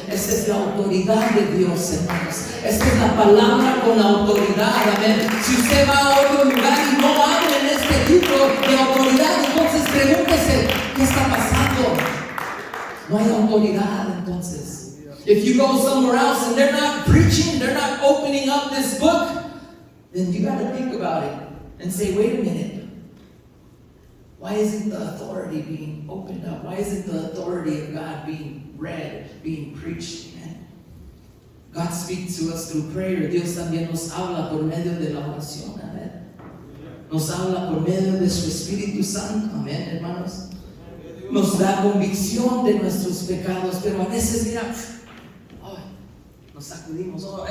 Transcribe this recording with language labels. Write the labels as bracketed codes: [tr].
[es] Esta es la autoridad de Dios, hermanos. Esta es la palabra con autoridad, amén. Si usted va a otro lugar y no habla en este libro de autoridad, entonces pregúntese, ¿qué está pasando? No hay autoridad, entonces. [en] If you go somewhere else and they're not preaching, they're not opening up this book, then you got to think about it. And say, wait a minute, why isn't the authority being opened up? Why isn't the authority of God being read, being preached? Amen. God speaks to us through prayer. [es] Dios también nos habla por medio de la oración. Amén. Nos habla por medio de su Espíritu Santo. Amén, hermanos. Nos da convicción de nuestros pecados, pero a veces, mira, nos sacudimos.